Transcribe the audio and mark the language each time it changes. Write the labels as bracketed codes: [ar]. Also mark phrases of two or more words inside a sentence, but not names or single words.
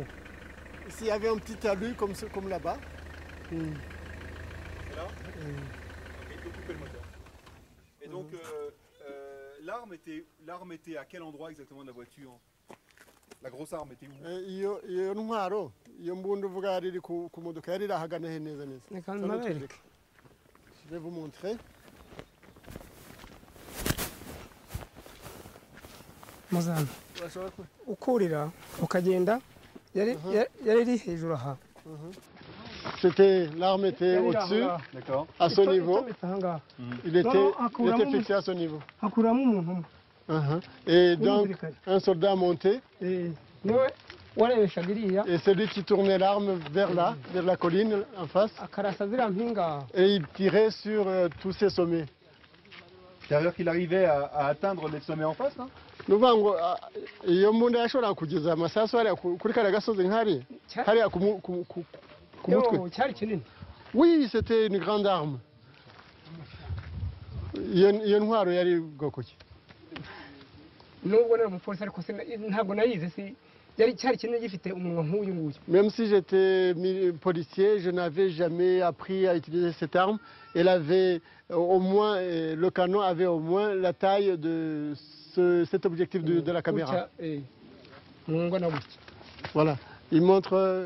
[fr] S'il y avait un petit talus comme là-bas. Là il faut couper le moteur. Et donc l'arme était à quel endroit exactement de la voiture? La grosse arme était où? [rw] Iyo ntwaro iyo mbunda uvuga yari iri ku modoka yari irahagana he neza. [fr] Je vais vous montrer. [rw] Muzana ukurira ukagenda yari iri hejuru aha. [fr] L'arme était au-dessus, à son niveau. Il était fixé à son niveau. Et donc, un soldat montait. Et celui qui tournait l'arme vers là, vers la colline en face. Et il tirait sur tous ces sommets. C'est-à-dire qu'il arrivait à atteindre les sommets en face, hein? [rw] Iyo mbunda yashobora kugeza amasasu hariya kuri kariya gasozi nk'hariya hariya ku mutwe. [fr] Oui, c'était une grande arme. [rw] Iyo ntwaro yari bwoko ki? Nubwo nari umupolisi ariko ntabwo nayize si yari cyari kinini gifite umunwa nk'uyu nguyu. [fr] Même si j'étais policier, je n'avais jamais appris à utiliser cette arme. Elle avait au moins, le canon avait au moins la taille de cet objectif de la caméra. Voilà, il montre.